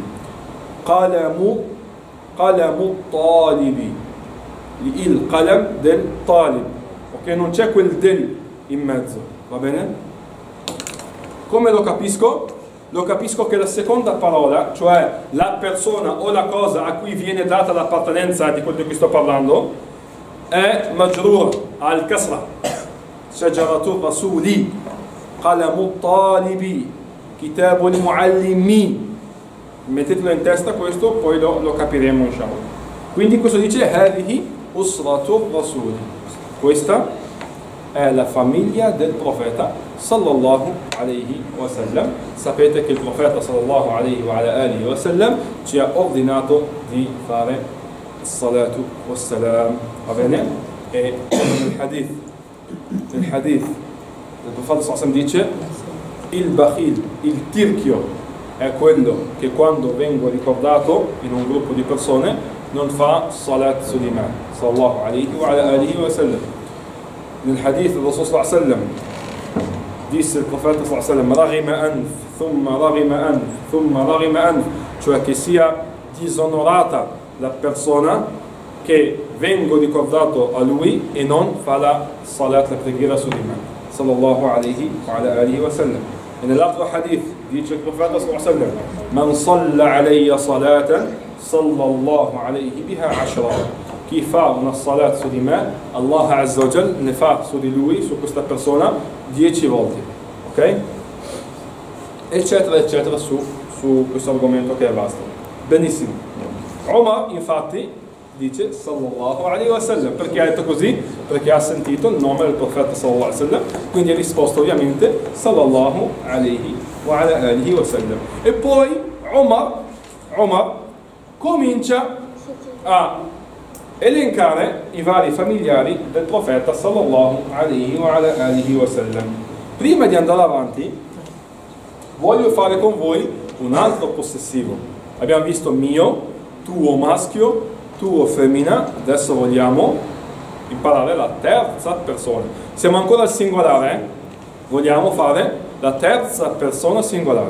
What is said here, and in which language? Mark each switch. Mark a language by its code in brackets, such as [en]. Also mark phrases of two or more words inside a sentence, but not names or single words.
[ar] قلم طالب, [it] il qalam del Talib, ok? Non c'è quel del in mezzo, va bene? Come lo capisco? Lo capisco che la seconda parola, cioè la persona o la cosa a cui viene data l'appartenenza di quello di cui sto parlando, è [ar] مجرور الكسرة. شجرة الرسول، قلم الطالب، كتاب المعلم. [it] Mettetelo in testa questo, poi lo capiremo inshallah. Quindi questo dice [ar] هذه أسرة الرسول. [it] Questa è la famiglia del profeta [ar] صلى الله عليه وسلم. [it] Sapete che il profeta [ar] صلى الله عليه وعلى آله وسلم [it] ci ha ordinato di fare [ar] الصلاة والسلام, [it] va bene? E nel hadith il profeta [ar] صلى الله عليه وسلم [it] dice il bakhil, il tirchio è quello che quando vengo ricordato in un gruppo di persone non fa salat sull'imam [ar] صلى الله عليه وعلى آله وسلم. [it] Nel hadith del Rasul [ar] صلى الله عليه وسلم [it] disse il profeta [ar] صلى الله عليه وسلم رغم أنف، ثم رغم أنف، ثم رغم أنف, [it] cioè che sia disonorata la persona che vengo ricordato a lui e non fa la salat, la preghiera sull'imam [ar] صلى الله عليه وسلم. [it] E nell'altro hadith dice il profeta [ar] صلى الله عليه وسلم من صلى علي صلاة صلى الله عليه بها عشرا. [it] Chi fa una salat su di me, [ar] الله عز وجل [it] ne fa su di lui, su questa persona, 10 volte, ok? Eccetera eccetera su questo argomento che è vasto. Benissimo. Umar infatti dice [ar] صلى الله عليه وسلم. [it] Perché ha detto così? Perché ha sentito il nome del profeta [ar] صلى الله عليه وسلم, [it] quindi ha risposto ovviamente [ar] صلى الله عليه وسلم. [it] E poi Umar comincia a elencare i vari familiari del profeta [ar] صلى الله عليه وسلم. [it] Prima di andare avanti voglio fare con voi un altro possessivo. Abbiamo visto mio, tuo maschio, tuo femmina. Adesso vogliamo imparare la terza persona. Siamo ancora al singolare, vogliamo fare la terza persona singolare.